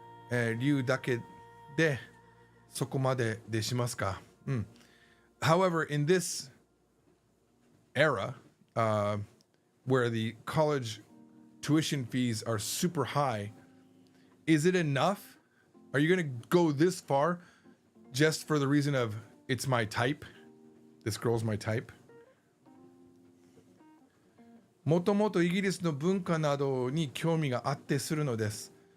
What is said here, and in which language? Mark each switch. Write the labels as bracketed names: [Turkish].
[Japanese] 理由だけでそこまででしますか、 [English] However, in this era, where the college tuition fees are super high, is it enough? Are you going to go this far just for the reason of it's my type? This girl's my type. [Japanese] もともとイギリスの文化などに興味があってするのです。